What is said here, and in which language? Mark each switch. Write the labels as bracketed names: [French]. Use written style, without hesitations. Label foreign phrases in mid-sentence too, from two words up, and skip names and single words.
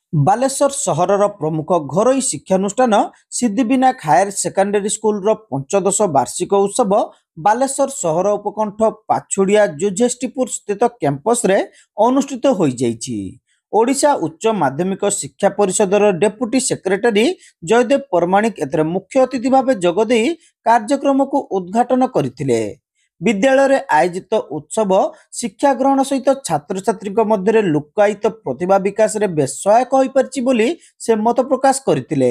[Odia] ବାଲେଶ୍ୱର ସହରର ପ୍ରମୁଖ ଘରୋଇ ଶିକ୍ଷାନୁଷ୍ଠାନ ସିଦ୍ଧିବିନାୟକ ହାୟର ସେକେଣ୍ଡାରୀ ସ୍କୁଲର ପଞ୍ଚଦଶ ବାର୍ଷିକ ଉତ୍ସବ ବାଲେଶ୍ୱର ସହର ଉପକଣ୍ଠ ପାଛୁଡ଼ିଆ ଜୁଝେଷ୍ଟିପୁର ସ୍ଥିତ କ୍ୟାମ୍ପସରେ ଅନୁଷ୍ଠିତ ହୋଇଯାଇଛି। ଓଡ଼ିଶା ଉଚ୍ଚ ମାଧ୍ୟମିକ ଶିକ୍ଷା ପରିଷଦର ଡେପୁଟି ସେକ୍ରେଟାରୀ ଜୟଦେବ ପରମାଣିକ ଏଥିରେ ମୁଖ୍ୟ ଅତିଥି ଭାବେ ଯୋଗଦେଇ କାର୍ଯ୍ୟକ୍ରମକୁ ଉଦ୍ଘାଟନ କରିଥିଲେ। ବିଦ୍ୟାଳୟ ଆୟୋଜିତ ଉତ୍ସବ ଶିକ୍ଷା ଗ୍ରହଣ ସହିତ ଛାତ୍ର ଛାତ୍ରୀ ମଧ୍ୟ ଲୁକ୍କାୟିତ ପ୍ରତିଭା ବିକାଶ ରେ ବେଶ ସହାୟକ ହୋ ପାରିଛି ବୋଲି ସେ ମତ ପ୍ରକାଶ କରିଥିଲେ।